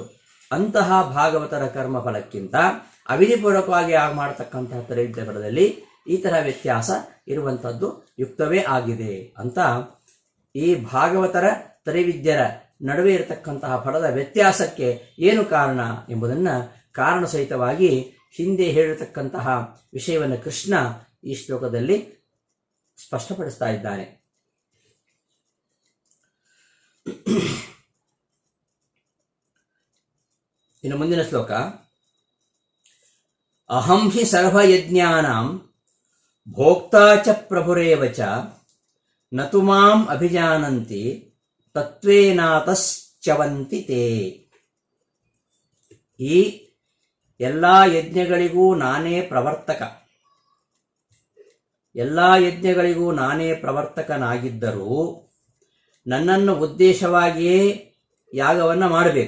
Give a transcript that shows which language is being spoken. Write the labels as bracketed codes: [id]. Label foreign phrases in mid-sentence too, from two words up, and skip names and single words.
[kn] ಅಂತಹ ಭಾಗವತರ ಕರ್ಮ ಫಲಕ್ಕಿಂತ ಅವಿಧಿಪೂರ್ವಕವಾಗಿ ಯಾಗ ಮಾಡತಕ್ಕಂತಹ ತ್ರೈವಿಧ್ಯ ಫಲದಲ್ಲಿ ಈ ತರಹ ವ್ಯತ್ಯಾಸ ಇರುವಂಥದ್ದು ಯುಕ್ತವೇ ಆಗಿದೆ ಅಂತ ಈ ಭಾಗವತರ ತ್ರೈವಿದ್ಯರ ನಡುವೆ ಇರತಕ್ಕಂತಹ ಫಲದ ವ್ಯತ್ಯಾಸಕ್ಕೆ ಏನು ಕಾರಣ ಎಂಬುದನ್ನು ಕಾರಣ ಸಹಿತವಾಗಿ ಹಿಂದೆ ಹೇಳಿರತಕ್ಕಂತಹ ವಿಷಯವನ್ನು ಕೃಷ್ಣ ಈ ಶ್ಲೋಕದಲ್ಲಿ ಸ್ಪಷ್ಟಪಡಿಸ್ತಾ ಇದ್ದಾನೆ. ಇನ್ನು ಮುಂದಿನ ಶ್ಲೋಕ, [sa] अहं हि सर्वयज्ञानां भोक्ता च प्रभुरेव च नतु मां अभिजानन्ति तत्वेनातश्चवन्ति ते. [kn] ಈ ಎಲ್ಲ ಯಜ್ಞಗಳಿಗೂ ನಾನೇ ಪ್ರವರ್ತಕ, ಎಲ್ಲ ಯಜ್ಞಗಳಿಗೂ ನಾನೇ ಪ್ರವರ್ತಕನಾಗಿದ್ದರೂ ನನ್ನನ್ನು ಉದ್ದೇಶವಾಗಿಯೇ ಯಾಗವನ್ನು ಮಾಡಬೇಕು.